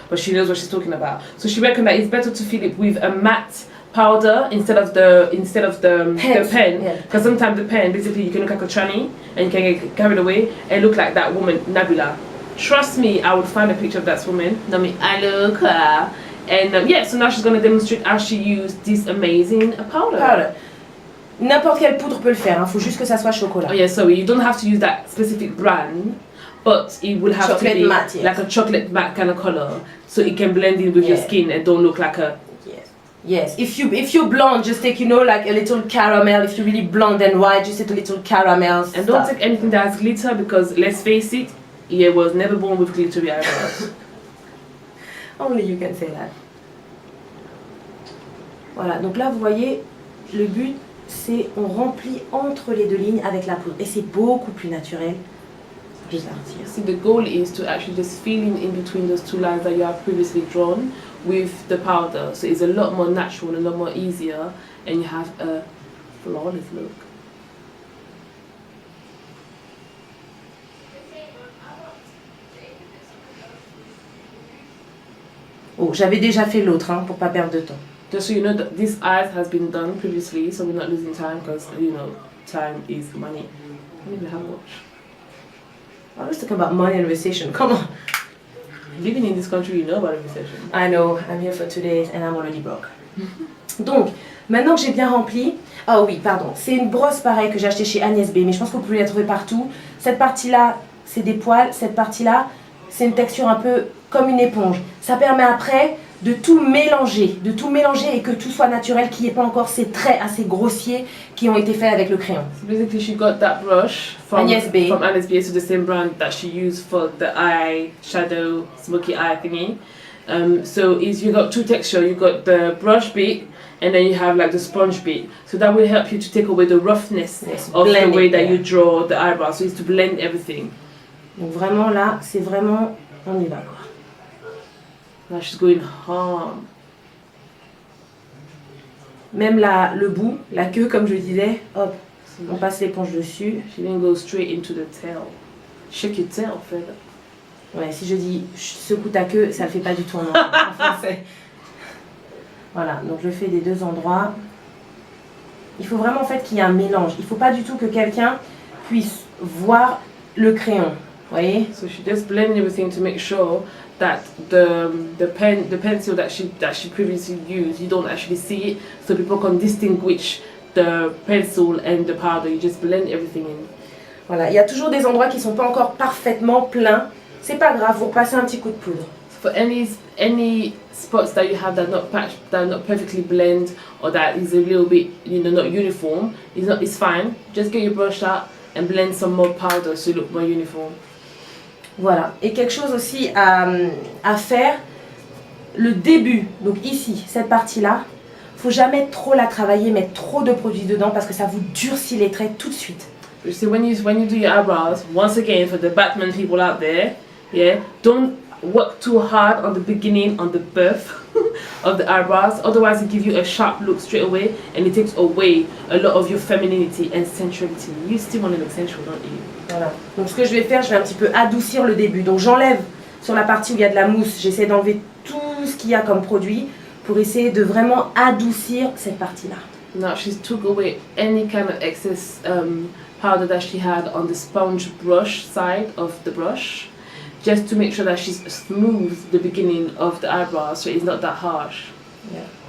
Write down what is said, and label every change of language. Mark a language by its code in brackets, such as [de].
[en] But she knows what she's talking about. So she reckoned that it's better to fill it with a matte powder instead of the pen. Yeah. Because sometimes the pen, basically, you can look like a tranny and you can get carried away and look like that woman Nabila. Trust me, I would find a picture of that woman. Nami Aluka. And yeah, so now she's going to demonstrate how she used this amazing powder. Powder. [fr] N'importe quelle poudre peut le faire, il faut juste que ça soit chocolat. [en] Oh yeah, sorry, you don't have to use that specific brand, but it will have Chocolate to be matte, yes. like a chocolate matte kind of color, so it can blend in with your Yeah. skin and don't look like a. Yes. If you're blonde, just take like a little caramel. If you're really blonde and white, just take a little caramel. And don't take anything that has glitter because let's face it, he was never born with glittery eyebrows. Only you can say that. [fr] Voilà, donc là vous voyez, le but c'est on remplit entre les deux lignes avec la poudre et c'est beaucoup plus naturel de partir. [en] See, the goal is to actually just fill in between those two lines that you have previously drawn with the powder. So it's a lot more natural and a lot more easier, and you have a flawless look. [fr] Oh, j'avais déjà fait l'autre pour pas perdre de temps. [en] Just so you know that this eyes has been done previously, so we're not losing time because you know time is money. I don't even have a watch. I was talking about money and recession. Come on. Living in this country, you know about a recession. I know, I'm here for 2 days and I'm already broke. [fr] Donc, maintenant que j'ai bien rempli... Oh oui, pardon. C'est une brosse pareille que j'ai achetée chez Agnès B, mais je pense que vous pouvez la trouver partout. Cette partie-là, c'est des poils. Cette partie-là, c'est une texture un peu comme une éponge. Ça permet après de tout mélanger et que tout soit naturel, qu'il n'y ait pas encore ces traits assez grossiers qui ont été faits avec le crayon. [en] So basically, she got that brush from Agnès B. From Agnès B, so the same brand that she used for the eye shadow, smoky eye thingy. So you got two texture. You got the brush bit, and then you have like the sponge bit. So that will help you to take away the roughness of the way that you draw the eyebrows. So it's to blend everything. [fr] Donc vraiment là, c'est vraiment, on y va quoi. [en] Now she's going hard. [fr] Même le bout, la queue comme je disais, hop, on passe l'éponge dessus. [en] She didn't go straight into the tail. Shake your tail further. [fr] Ouais, si je dis secoue ta queue, ça le fait pas du tout en français. Voilà, donc je fais des deux endroits. Il faut vraiment en fait qu'il y ait un mélange. Il faut pas du tout que quelqu'un puisse voir le crayon. Vous voyez? [en] So she just blend everything to make sure that the pencil that she previously used, you don't actually see it, so people can distinguish the pencil and the powder. You just blend everything in. [fr] Voilà, il y a toujours des endroits qui sont pas encore parfaitement pleins. C'est pas grave, vous repassez un petit coup de poudre. [en] For any spots that you have that are not perfectly blend or that is a little bit not uniform, it's fine. Just get your brush out and blend some more powder so you look more uniform. [fr] Voilà, et quelque chose aussi à faire, le début, donc ici, cette partie-là, faut jamais trop la travailler, mettre trop de produits dedans parce que ça vous durcit les traits tout de suite. [en] You see, when you do your eyebrows, once again for the Batman people out there, yeah, don't work too hard on the beginning, on the birth of the eyebrows, otherwise it gives you a sharp look straight away and it takes away a lot of your femininity and sensuality. You still want to look sensual, don't you? [fr] Voilà, donc ce que je vais faire, je vais un petit peu adoucir le début. Donc j'enlève sur la partie où il y a de la mousse, j'essaie d'enlever tout ce qu'il y a comme produit pour essayer de vraiment adoucir cette partie-là. [en] Now she's took away any kind of excess powder that she had on the sponge brush side of the brush, just to make sure that she's smooth the beginning of the eyebrows so it's not that harsh. Yeah.